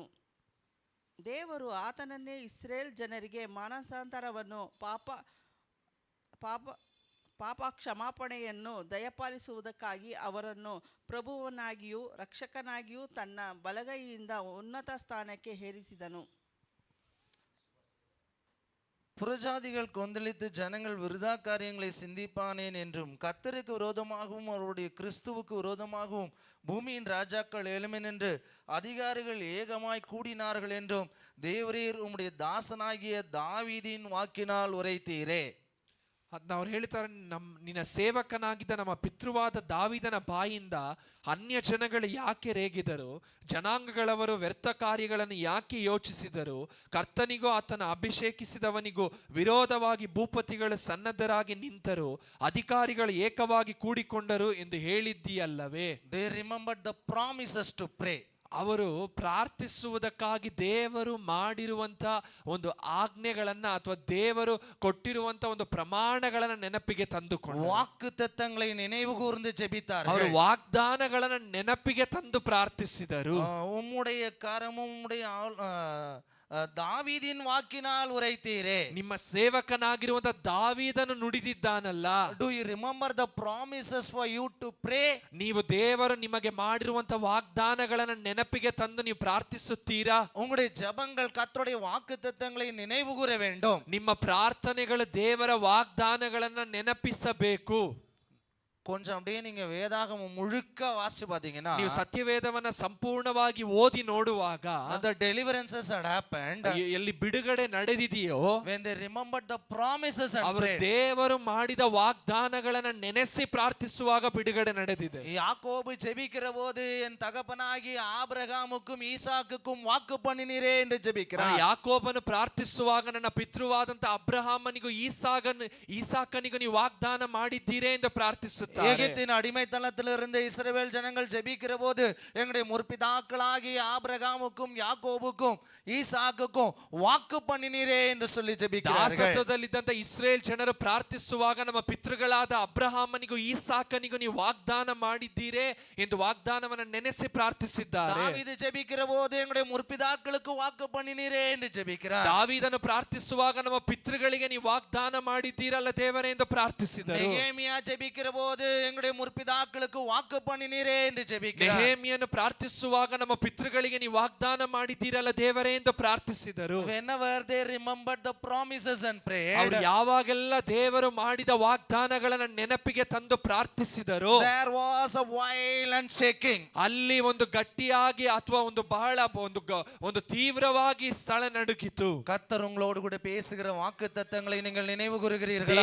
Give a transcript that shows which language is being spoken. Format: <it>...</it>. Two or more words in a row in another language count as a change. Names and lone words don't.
<kn>ದೇವರು ಆತನನ್ನೇ ಇಸ್ರೇಲ್ ಜನರಿಗೆ ಮಾನಸಾಂತರವನ್ನು ಪಾಪ ಕ್ಷಮಾಪಣೆಯನ್ನು ದಯಪಾಲಿಸುವುದಕ್ಕಾಗಿ ಅವರನ್ನು ಪ್ರಭುವನಾಗಿಯೂ ರಕ್ಷಕನಾಗಿಯೂ ತನ್ನ ಬಲಗೈಯಿಂದ ಉನ್ನತ ಸ್ಥಾನಕ್ಕೆ ಏರಿಸಿದನು.</kn> <ta>புறஜாதிகள் கொந்தளித்து ஜனங்கள் விருதா காரியங்களை சிந்திப்பானேன் என்றும், கர்த்தருக்கு விரோதமாகவும் அவருடைய கிறிஸ்துவுக்கு விரோதமாகவும் பூமியின் ராஜாக்கள் எழுமென் என்று அதிகாரிகள் ஏகமாய் கூடினார்கள் என்றும் தேவரீர் உம்முடைய தாசனாகிய தாவீதின் வாக்கினால் உரைத்தீரே.</ta> <kn>ಅದನ್ನ ಅವ್ರು ಹೇಳ್ತಾರೆ, ನಿನ್ನ ಸೇವಕನಾಗಿದ್ದ ನಮ್ಮ ಪಿತೃವಾದ ದಾವೀದನ ಬಾಯಿಂದ ಅನ್ಯ ಜನಗಳು ಯಾಕೆ ರೇಗಿದರು? ಜನಾಂಗಗಳವರು ವ್ಯರ್ಥ ಕಾರ್ಯಗಳನ್ನು ಯಾಕೆ ಯೋಚಿಸಿದರು? ಕರ್ತನಿಗೂ ಆತನ ಅಭಿಷೇಕಿಸಿದವನಿಗೂ ವಿರೋಧವಾಗಿ ಭೂಪತಿಗಳು ಸನ್ನದ್ಧರಾಗಿ ನಿಂತರು, ಅಧಿಕಾರಿಗಳು ಏಕವಾಗಿ ಕೂಡಿಕೊಂಡರು ಎಂದು ಹೇಳಿದ್ದೀಯಲ್ಲವೇ?</kn> <en>They remembered the promises to pray.</en> <kn>ಅವರು ಪ್ರಾರ್ಥಿಸುವುದಕ್ಕಾಗಿ ದೇವರು ಮಾಡಿರುವಂತ ಒಂದು ಆಜ್ಞೆಗಳನ್ನ ಅಥವಾ ದೇವರು ಕೊಟ್ಟಿರುವಂತ ಒಂದು ಪ್ರಮಾಣಗಳನ್ನ ನೆನಪಿಗೆ ತಂದುಕೊಂಡು</kn> <ta>வாக்கு தத்தங்களை நினைவு கூர்ந்து</ta> <kn>ಅವರು</kn> <ta>ஜெபித்தார்கள்.</ta> <kn>ವಾಗ್ದಾನಗಳನ್ನ ನೆನಪಿಗೆ ತಂದು ಪ್ರಾರ್ಥಿಸಿದರು.</kn> <ta>உம்முடைய கரமும் உம்முடைய தாவீதின் வாக்கினால் உரைத்தீரே.</ta> <kn>ನಿಮ್ಮ ಸೇವಕನಾಗಿರುವಂತ ದಾವೀದನು ನುಡಿದಿದ್ದಾನಲ್ಲ.</kn> <en>Do you remember the promises for you to pray?</en> <kn>ನೀವು ದೇವರು ನಿಮಗೆ ಮಾಡಿರುವಂತ ವಾಗ್ದಾನಗಳನ್ನ ನೆನಪಿಗೆ ತಂದು ನೀವು ಪ್ರಾರ್ಥಿಸುತ್ತೀರಾ?</kn> <ta>உங்களுடைய ஜெபங்கள் கர்த்தருடைய வாக்குத்தத்தங்களை நினைவு கூற வேண்டும்.</ta> <kn>ನಿಮ್ಮ ಪ್ರಾರ್ಥನೆಗಳು ದೇವರ ವಾಗ್ದಾನಗಳನ್ನ ನೆನಪಿಸಬೇಕು.</kn> <ta>கொஞ்சம் அப்படியே நீங்க வேதாகமம் முழுக்க வாசிச்சு பாத்தீங்கன்னா,</ta> <kn>ನೀವು ಸತ್ಯವೇದವನ್ನ ಸಂಪೂರ್ಣವಾಗಿ ಓದಿ ನೋಡುವಾಗ</kn> <en>the deliverances had happened</en> <kn>ಎಲ್ಲಿ ಬಿಡುಗಡೆ ನಡೆದಿದೆಯೋ,</kn> <en>when they remembered the promises and</en> <kn>ಅವರು</kn> <en>prayed.</en> <kn>ದೇವರು ಮಾಡಿದ ವಾಗ್ದಾನಗಳನ್ನ ನೆನೆಸಿ ಪ್ರಾರ್ಥಿಸುವಾಗ ಬಿಡುಗಡೆ ನಡೆದಿದೆ.</kn> <ta>யாக்கோபு ஜெபிக்கிற போது என் தகப்பனாகி ஆபிரகாமுக்கும் ஈசாக்குக்கும் வாக்கு பண்ணினீரே என்று ஜெபிக்கிறார்.</ta> <kn>ಯಾಕೋಬನು ಪ್ರಾರ್ಥಿಸುವಾಗ ನನ್ನ ಪಿತೃವಾದಂತ ಅಬ್ರಹಾಮನಿಗೂ ಈಸಾಕನಿಗೂ ನೀವು ವಾಗ್ದಾನ ಮಾಡಿದ್ದೀರೇ ಎಂದು ಪ್ರಾರ್ಥಿಸುತ್ತಾರೆ.</kn> <ta>எகிப்தின் அடிமைத்தனத்தில் இருந்த இஸ்ரவேல் ஜனங்கள் ஜெபிக்கிற போது, எங்களுடைய முற்பிதாக்களாகிய ஆபிரகாமுக்கும் யாக்கோபுக்கும் ஈசாக்குக்கும் வாக்கு பண்ணினீரே என்று சொல்லி ஜெபிக்கிறார்கள்.</ta> <kn>ದಾಸತ್ವದಲ್ಲಿದ್ದಂತ ಇಸ್ರೇಲ್ ಜನರು ಪ್ರಾರ್ಥಿಸುವಾಗ ನಮ್ಮ ಪಿತೃಗಳಾದ ಅಬ್ರಹಾಮನಿಗೂ ಈಸಾಕನಿಗೂ ನೀವು ವಾಗ್ದಾನ ಮಾಡಿದ್ದೀರೇ ಎಂದು ವಾಗ್ದಾನವನ್ನು ನೆನೆಸಿ ಪ್ರಾರ್ಥಿಸಿದ್ದಾರೆ.</kn> <ta>தாவீது ஜெபிக்கிற போது எங்களுடைய முற்பிதாக்களுக்கு வாக்கு பண்ணினீரே என்று ஜெபிக்கிறார்.</ta> <kn>ದಾವೀದನು ಪ್ರಾರ್ಥಿಸುವಾಗ ನಮ್ಮ ಪಿತೃಗಳಿಗೆ ನೀವು ವಾಗ್ದಾನ ಮಾಡಿದ್ದೀರಲ್ಲ ದೇವರೇ ಎಂದು ಪ್ರಾರ್ಥಿಸಿದರು.</kn> <ta>நெகேமியா ஜெபிக்கிற போது எங்களுடைய முற்பிதாக்களுக்கு வாக்கு பண்ணினீரே என்று ஜெபிக்கிறார்.</ta> <kn>ನೆಹೆಮೀಯನು ಪ್ರಾರ್ಥಿಸುವಾಗ ನಮ್ಮ ಪಿತೃಗಳಿಗೆ ನೀವು ವಾಗ್ದಾನ ಮಾಡಿದ್ದೀರಲ್ಲ ದೇವರೇ ಎಂದು ಪ್ರಾರ್ಥಿಸಿದರು.</kn> <en>Whenever they remembered the promises and prayed,</en> <kn>ಅವರು ಯಾವಾಗೆಲ್ಲ ದೇವರು ಮಾಡಿದ ವಾಗ್ದಾನಗಳನ್ನ ನೆನಪಿಗೆ ತಂದು ಪ್ರಾರ್ಥಿಸಿದರು,</kn> <en>there was a violent shaking.</en> <kn>ಅಲ್ಲಿ ಒಂದು ಗಟ್ಟಿಯಾಗಿ ಅಥವಾ ಒಂದು ಬಹಳ ಒಂದು ತೀವ್ರವಾಗಿ ಸ್ಥಳ ನಡುಗಿತು.</kn> <ta>கர்த்தர் உங்களோடு கூட பேசுகிற வாக்குத்தத்தங்களை நீங்கள் நினைவு கூறுகிறீர்களா?</ta>